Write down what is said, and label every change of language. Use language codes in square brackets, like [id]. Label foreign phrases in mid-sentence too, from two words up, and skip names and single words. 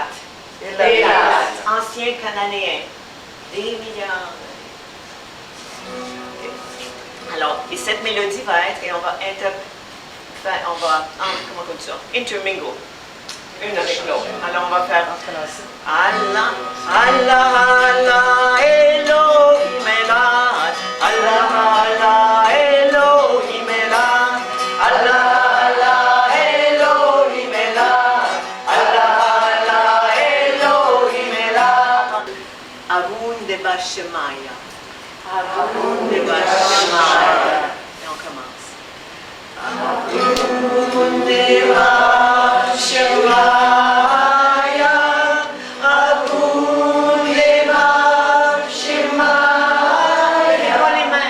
[fr] Elat. Ancien cananéen. Des milliards. Alors, et cette mélodie va être, et on va intermingle, une avec l'autre. Alors, on va faire Allah, Allah, Allah, Elohim Elad, Allah, Allah, Elohim Elad, Allah, Allah, Elohim Elad, Allah, Allah, Elohim Elad. Arun Deva Shemaya. Arun Deva Shemaya. Et on commence. Arun Deva Shemaya. Arun Deva Shemaya. Lève les mains.